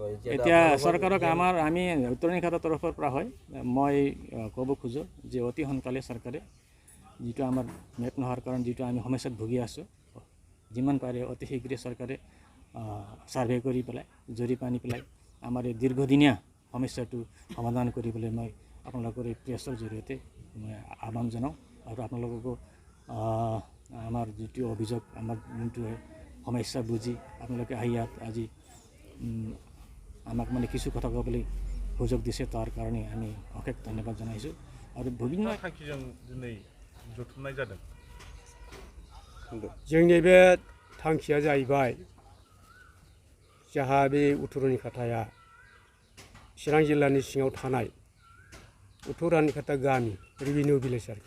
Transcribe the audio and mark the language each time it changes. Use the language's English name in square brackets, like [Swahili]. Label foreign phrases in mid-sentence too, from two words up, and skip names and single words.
[Assamese] এতিয়া চৰকাৰক আমি উত্তৰণি খাতাৰ তৰফৰ পৰা হয়, মই ক'ব খোজোঁ যে অতি সোনকালে চৰকাৰে যিটো আমাৰ মেপ নোহোৱাৰ কাৰণে যিটো আমি সমস্যাত ভুগি আছোঁ, যিমান পাৰে অতি শীঘ্ৰে চৰকাৰে ছাৰ্ভে কৰি পেলাই জৰীপ আনি পেলাই আমাৰ এই দীৰ্ঘদিনীয়া সমস্যাটো সমাধান কৰিবলৈ মই আপোনালোকৰ এই প্ৰেছৰ জৰিয়তে মই আহ্বান জনাওঁ। আৰু আপোনালোককো আমাৰ যিটো অভিযোগ, আমাৰ যোনটো সমস্যা বুজি আপোনালোকে আহি ইয়াত আজি আমাক মানে কিছু কথা ক'বলৈ সুযোগ দিছে, তাৰ কাৰণে আমি অশেষ ধন্যবাদ জনাইছোঁ। [Bodo] आरो भुगिना थांखिजों दिनै जथुमनाय जादों। जोंनि बे थांखिया जाहैबाय जाहा बे उत्तरनि खाथाया चिरां जिल्लानि सिङाव थानाय उत्तरनि खाथा गामि रेभिनिउ भिलेज आरोखि।